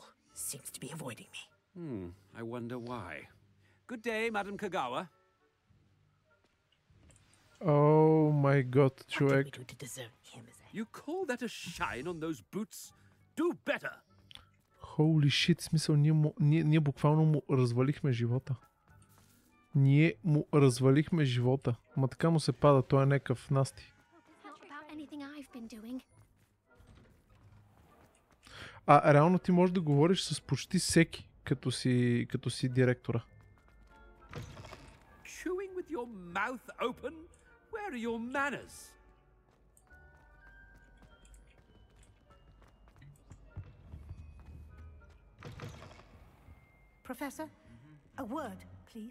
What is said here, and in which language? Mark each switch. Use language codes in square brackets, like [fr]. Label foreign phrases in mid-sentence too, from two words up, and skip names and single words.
[en] Seems to be avoiding me. I wonder why. Good day, Madam Kagawa. Oh my god, What did we [bg] човек. [en] do to deserve him as a... You call that a shine on those boots? do better. Holy shit, [bg] смисъл, ние буквално му развалихме живота. Ние му развалихме живота. Ма така му се пада, той е някакъв насти. А реално ти можеш да говориш с почти всеки, като си директора. [en] Chewing with your mouth open? Where are your manners? Professor, a word, please.